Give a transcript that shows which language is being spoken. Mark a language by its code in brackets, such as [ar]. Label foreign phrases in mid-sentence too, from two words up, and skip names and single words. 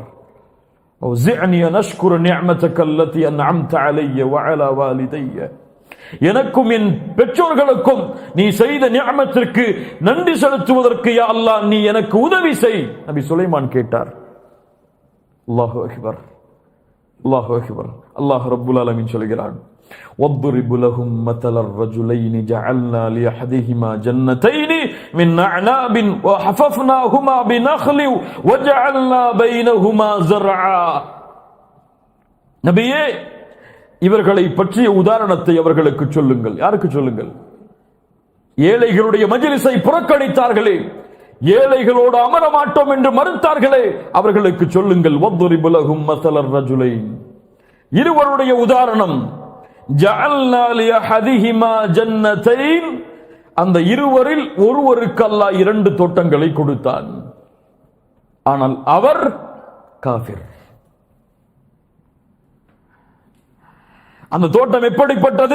[ar] أوزعني أن أشكر نعمتك التي أنعمت علي وعلى والدي. [ta] எனக்கும் என் பெற்றோர்களுக்கும் நீ செய்த நிஅமத்திற்கு நன்றி செலுத்துவதற்கு யா அல்லாஹ் நீ எனக்கு உதவி செய். நபி சுலைமான் கேட்டார். [ar] الله أكبر. الله أكبر. الله رب العالمين [ta] சொல்கிறான், [ar] وَاضْرِبْ لَهُمْ مَثَلَ الرَّجُلَيْنِ جَعَلْنَا لِأَحَدِهِمَا جَنَّتَيْنِ مِنْ أَعْنَابٍ وَحَفَفْنَاهُمَا بِنَخْلٍ وَجَعَلْنَا بَيْنَهُمَا زَرْعًا. [ta] நபியே, இவர்களை பற்றிய உதாரணத்தை அவர்களுக்கு சொல்லுங்கள். யாருக்கு சொல்லுங்கள்? ஏழைகளுடைய மஜ்லிஸை புறக்கணித்தார்களே, ஏழைகளோடு அமர மாட்டோம் என்று மறுத்தார்களே, அவர்களுக்கு சொல்லுங்கள். [ar] وَاضْرِبْ لَهُمْ مَثَلَ الرَّجُلَيْنِ, [ta] இருவருடைய உதாரணம். [ar] جعلنا لأحدهما جنتين, [ta] அந்த இருவரில் ஒருவருக்கு அல்லாஹ் 2 தோட்டங்களை கொடுத்தான். ஆனால் அவர் காஃபிர். அந்த தோட்டம் எப்படிப்பட்டது?